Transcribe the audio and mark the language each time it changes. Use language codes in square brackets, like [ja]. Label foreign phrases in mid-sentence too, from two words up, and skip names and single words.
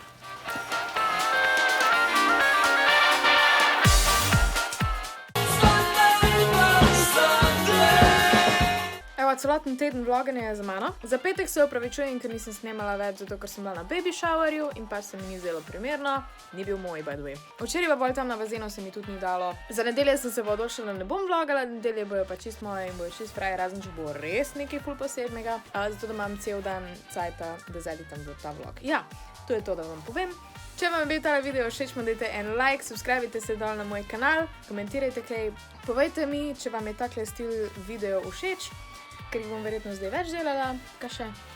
[sl] Evo, celoten teden vloganja je za mano. Za petek se opravičujem, ker nisem snemala več, zato ker sem bila na [en] baby showerju [sl] in pa se mi ni zdelo primerno. Ni bil moj, [en] by the way. [sl] Včeraj pa bolj tam na bazenu se mi tudi ni dalo. Za nedelje sem se odločila, da ne bom vlogala, nedelje bojo pa čist moje in bojo čist fraje, razen če bo res nekaj ful posebnega. Zato da imam cel dan cajta, da zeditam v ta vlog. Ja, to je to, da vam povem. Če vam je bil ta video všeč, mu dajte en like, subscribite se dol na moj kanal, komentirajte kaj, povejte mi, če vam je takle stil video všeč, ker jih bom verjetno zdaj več delala, kaj še.